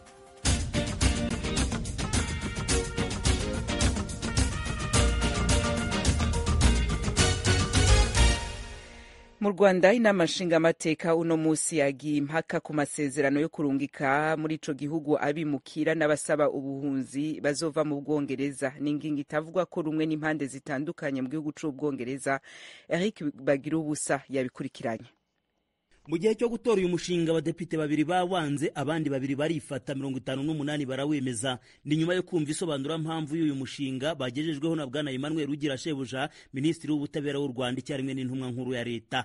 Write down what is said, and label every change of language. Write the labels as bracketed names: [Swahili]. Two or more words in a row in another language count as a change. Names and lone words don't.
[Rundi] Mu Rwanda inama nshingamateka uno musi yagiye impaka ku masezerano yo kurungika muri ico gihugu abimukira n'abasaba ubuhunzi bazova mu Bwongereza. N'ingingo itavugwa ko rumwe n'impande zitandukanye mu gihugu c'Ubwongereza. Eric Bagirubusa yabikurikiranye. [Kinyarwanda] Mu gihe cyo gutora uyu mushinga abadepite babiri bawanze, abandi babiri barifata, 58 barawemeza. Ni nyuma yo kumva isobanura mpamvu y'uyu mushinga bagejejweho na Bwana Emmanuel Rugira Shebuja, Minisitiri w'Ubutabera w'u Rwanda icyarimwe n'intumwa nkuru ya leta.